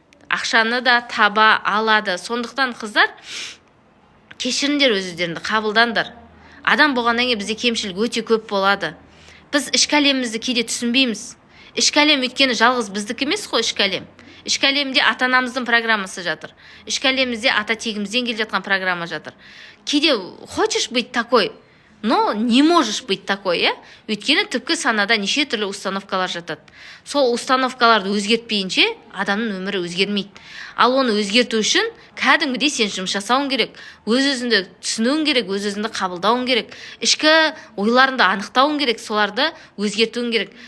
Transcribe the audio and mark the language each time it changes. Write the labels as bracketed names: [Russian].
[Kazakh] Ақшаны да таба алады. Сондықтан, қыздар, кешіріңдер өздеріңді, қабылдандар. Адам болғаннан кейін бізде кемшілік өте көп болады. Біз ішкі әлемімізді кейде түсінбейміз. Ішкі әлем өйткені жалғыз біздікі емес қой ішкі әлем. Ішкі әлемде ата анамыздың программасы жатыр. Ішкі әлемімізде ата тегімізден келе жатқан программа жатыр. [Russian] Кейде хочешь быть такой, но не можешь быть такой, иә? [Kazakh] Өйткені түпкі санада неше түрлі установкалар жатады. Сол установкаларды өзгертпейінше адамның өмірі өзгермейді. Ал оны өзгерту үшін кәдімгідей сен жұмыс жасауың керек. Өз-өзіңді түсінуің керек, өз-өзіңді қабылдауың керек. Ішкі ойларыңды анықтауың керек, соларды өзгертуің керек.